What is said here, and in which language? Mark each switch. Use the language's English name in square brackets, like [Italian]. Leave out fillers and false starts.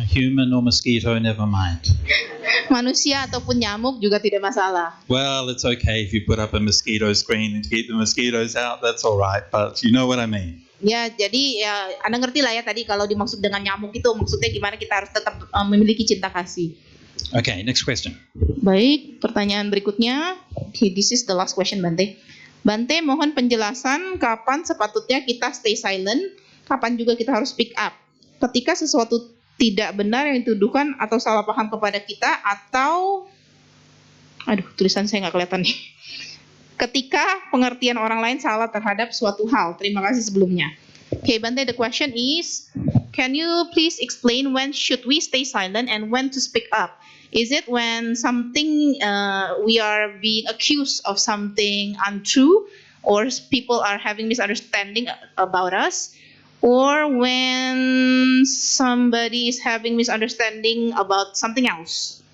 [English] Human or mosquito, never mind. [Indonesian] Manusia ataupun nyamuk juga tidak masalah. [English] Well, it's okay if you put up a mosquito screen and keep the mosquitoes out. That's all right, but you know what I mean. [Indonesian] Ya, jadi ya Anda ngerti lah ya tadi kalau dimaksud dengan nyamuk itu maksudnya gimana kita harus tetap memiliki cinta kasih. [English] Okay, next question. [Indonesian] Baik, pertanyaan berikutnya. [English] Okay, this is the last question, [Indonesian] Bante. Bante, mohon penjelasan kapan sepatutnya kita [English] stay silent, [Indonesian] kapan juga kita harus [English] speak up. [Indonesian] Ketika sesuatu tidak benar yang dituduhkan atau salah paham kepada kita atau tulisan saya nggak kelihatan nih. Ketika pengertian orang lain salah terhadap suatu hal. Terima kasih sebelumnya. [English] Okay, Bante, the question is, can you please explain when should we stay silent and when to speak up? Is it when something we are being accused of something untrue, or people are having misunderstanding about us, or when somebody is having misunderstanding about something else?